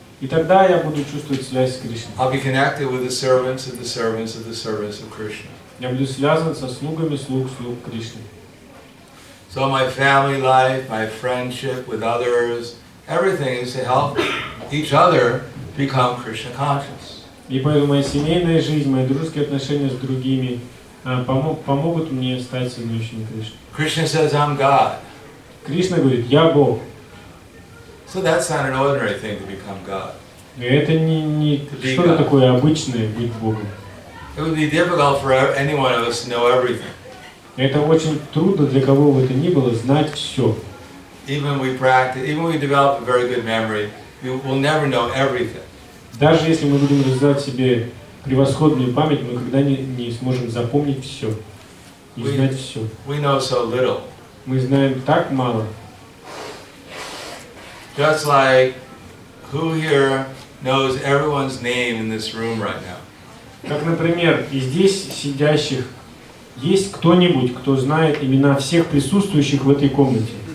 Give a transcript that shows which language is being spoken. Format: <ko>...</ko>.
<ru>И тогда я буду чувствовать связь с Кришной.</ru> <en>I'll be connected with the servants of the servants of the servants of Krishna.</en> <ru>Я буду связан со слугами слуг Кришны.</ru> <en>So my family life, my friendship with others, everything is to help each other become Krishna conscious.</en> <ru>И поэтому моя семейная жизнь, мои дружеские отношения с другими помогут мне стать сознающими Кришны.</ru> <en>Krishna says, I'm God.</en> <ru>Кришна говорит, я Бог.</ru> <en>So that's not an ordinary thing to become God.</en> <ru>И это не что-то такое обычное быть Богом.</ru> <en>It would be difficult for any one of us to know everything.</en> <ru>Это очень трудно для кого бы это ни было знать все.</ru> <en>Even we develop a very good memory, we will never know everything.</en> <ru>Даже если мы будем развивать в себе превосходную память, мы никогда не сможем запомнить все и знать все.</ru> <en>We know so little.</en> <ru>Мы знаем так мало.</ru> <en>Just like who here knows everyone's name in this room right now?</en> <ru>Как, например, и здесь сидящих есть кто-нибудь, кто знает имена всех присутствующих в этой комнате?</ru>